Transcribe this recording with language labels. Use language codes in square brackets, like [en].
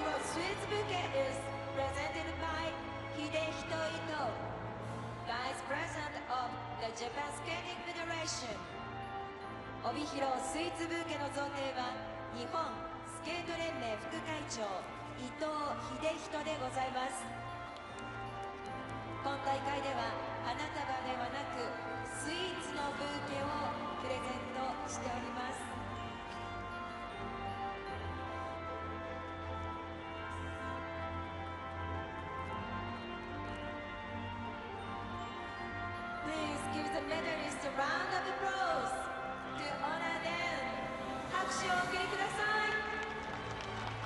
[en] Sweets Bouquet is presented by Hidehito Ito, Vice President of the Japan Skating Federation. [ja] 帯広スイーツブーケの贈呈は日本スケート連盟副会長伊藤秀人でございます。今大会では花束ではなくスイーツのブーケをプレゼントしております。 [en] Please give the medalists a round of applause to honor them. [ja] 拍手をお送りください。